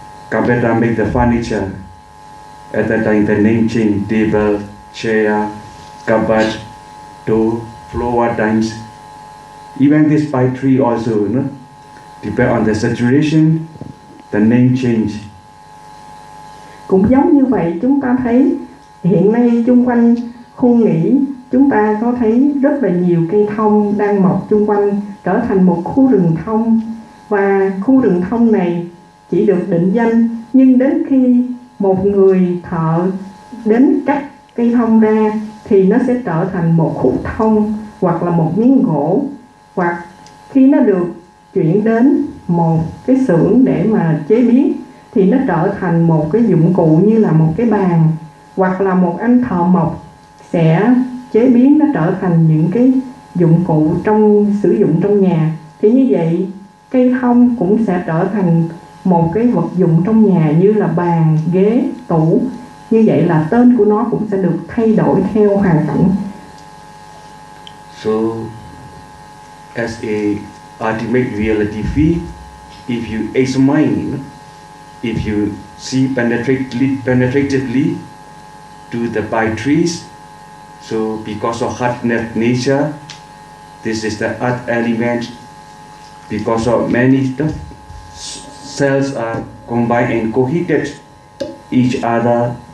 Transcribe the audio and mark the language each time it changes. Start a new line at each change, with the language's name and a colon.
English: Carpenter make the furniture. At that time, the name change, table, chair, cupboard, door, floor times. Even this pine tree also, you know, depend on the situation, the name change.
Vietnamese: Cũng giống như vậy, chúng ta thấy hiện nay chung quanh khu nghỉ, chúng ta có thấy rất là nhiều cây thông đang mọc chung quanh, trở thành một khu rừng thông. Và khu rừng thông này chỉ được định danh, nhưng đến khi một người thợ đến cắt cây thông ra thì nó sẽ trở thành một khúc thông hoặc là một miếng gỗ, hoặc khi nó được chuyển đến một cái xưởng để mà chế biến thì nó trở thành một cái dụng cụ như là một cái bàn, hoặc là một anh thợ mộc sẽ chế biến nó trở thành những cái dụng cụ trong sử dụng trong nhà. Thì như vậy cây thông cũng sẽ trở thành một cái vật dụng trong nhà như là bàn, ghế, tủ. Như vậy là tên của nó cũng sẽ được thay đổi theo hoàn cảnh.
English: So, as a ultimate reality field, if you examine, if you see penetratively to the pine trees, so because of hardness nature, this is the earth element, because of many stuff, cells are combined and cohesed each other.